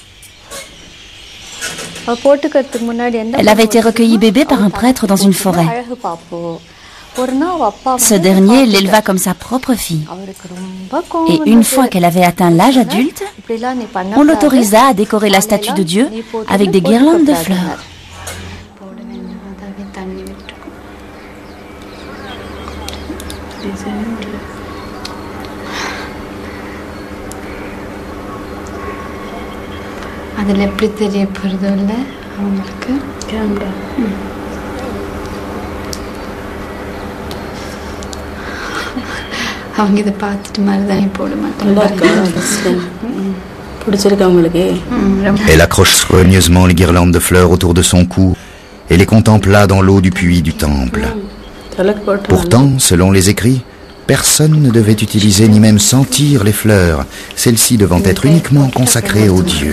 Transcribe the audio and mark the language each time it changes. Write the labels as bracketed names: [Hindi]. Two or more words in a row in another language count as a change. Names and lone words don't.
[French] Elle avait été recueillie bébé par un prêtre dans une forêt. Ce dernier l'éleva comme sa propre fille. Et une fois qu'elle avait atteint l'âge adulte, on l'autorisa à décorer la statue de Dieu avec des guirlandes de fleurs. [Tamil] அதில் எப்படி தெரிய போகிறது இல்லை அவங்களுக்கு கேமரா அவங்க இதை பார்த்துட்டு மாதிரி தான் போட மாட்டாங்க. [French] Elle accroche soigneusement les guirlandes de fleurs autour de son cou et les contempla dans l'eau du puits du temple. Pourtant, selon les écrits, personne ne devait utiliser ni même sentir les fleurs, celles-ci devant être uniquement consacrées aux dieux.